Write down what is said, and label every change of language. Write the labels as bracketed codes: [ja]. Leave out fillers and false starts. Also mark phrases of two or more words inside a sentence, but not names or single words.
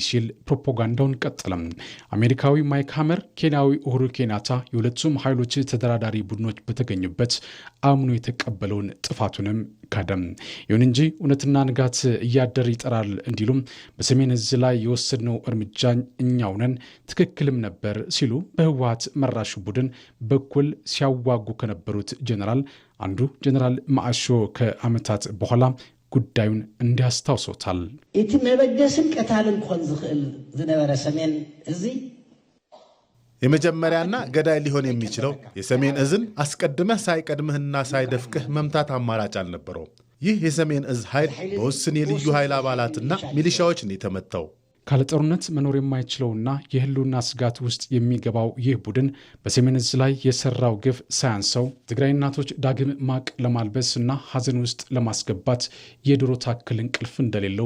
[am] ሲል ፕሮፓጋንዳውን ቀጠለም። አሜሪካዊ ማይክ ሃመር፣ ኬንያዊ ኡሁሩ ኬንያታ የሁለቱም ኃይሎች ተደራዳሪ ቡድኖች በተገኙበት አምኖ የተቀበለውን ጥፋቱንም ካደም። ይሁን እንጂ እውነትና ንጋት እያደር ይጠራል እንዲሉም በሰሜን እዝ ላይ የወሰድነው እርምጃ እኛው ነን ትክክልም ነበር ሲሉ በህወሓት መራሹ ቡድን በኩል ሲያዋጉ ከነበሩት ጀነራል አንዱ ጀነራል ማአሾ ከዓመታት በኋላ ጉዳዩን እንዲያስታውሶታል። [ti] እቲ መበገስን ቀታልን ኮን ዝኽእል ዝነበረ ሰሜን እዚ [am] የመጀመሪያና ገዳይ ሊሆን የሚችለው የሰሜን እዝን አስቀድመህ ሳይቀድምህና ሳይደፍቅህ መምታት አማራጭ አልነበረውም። ይህ የሰሜን እዝ ኃይል በውስን የልዩ ኃይል አባላትና ሚሊሻዎች ነው የተመታው። ካለ ጦርነት መኖር የማይችለውና የህልውና ስጋት ውስጥ የሚገባው ይህ ቡድን በሰሜን እዝ ላይ የሰራው ግፍ ሳያንሰው ትግራይ እናቶች ዳግም ማቅ ለማልበስና ሀዘን ውስጥ ለማስገባት የድሮ ታክል እንቅልፍ እንደሌለው